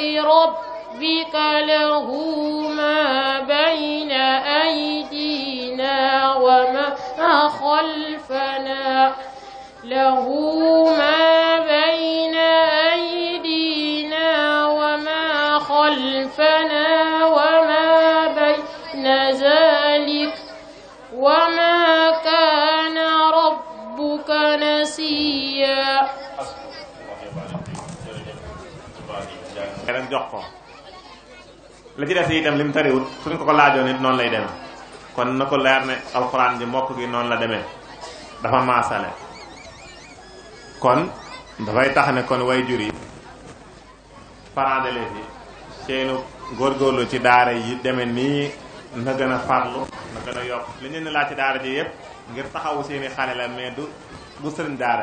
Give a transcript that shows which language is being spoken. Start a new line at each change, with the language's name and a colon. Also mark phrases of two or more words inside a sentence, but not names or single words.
Arabic: ربك له ما بين أيدينا وما خلفنا له ما بين أيدينا وما خلفنا وما بين ذلك وما كان ربك نسيا
Wolof: rek jox ko la ci des itam lim tariwut suñ ko laajoon it noonu lay demee kon na ko leer ne alxuraan ji mbokk gi noonu la demee dafa maasale kon dafay tax ne kon way jur yi
French: parents d'élèves
Wolof: yi seenu góorgóorlu ci daara yi demee nii na gën a farlu na gën a yokk li ñu ne laaj ci daara ji yëpp ngir taxawu seeni xale la mais du sëriñ daara